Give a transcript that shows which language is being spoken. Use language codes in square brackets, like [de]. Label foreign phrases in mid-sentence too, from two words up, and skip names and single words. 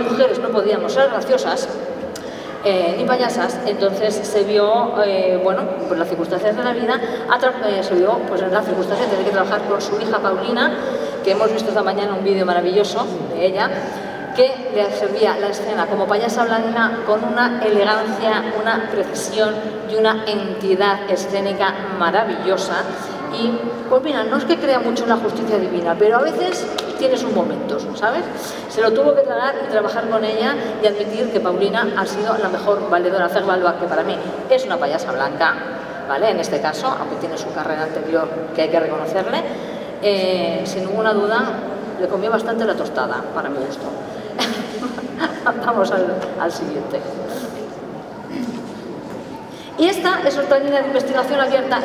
[es] mujeres no podíamos ser graciosas ni payasas, entonces se vio, por las circunstancias de la vida, se vio en la circunstancia de tener que trabajar con su hija Paulina, que hemos visto esta mañana un vídeo maravilloso de ella, que le servía la escena como payasa blanca con una elegancia, una precisión y una entidad escénica maravillosa. Y pues mira, no es que crea mucho en la justicia divina, pero a veces tiene sus momentos, ¿sabes? Se lo tuvo que tragar y trabajar con ella y admitir que Paulina ha sido la mejor valedora, [fr] faire valoir, [es] que para mí es una payasa blanca, ¿vale? En este caso, aunque tiene su carrera anterior que hay que reconocerle, sin ninguna duda le comió bastante la tostada, para mi gusto. Vamos al siguiente. Y esta es otra línea de investigación abierta.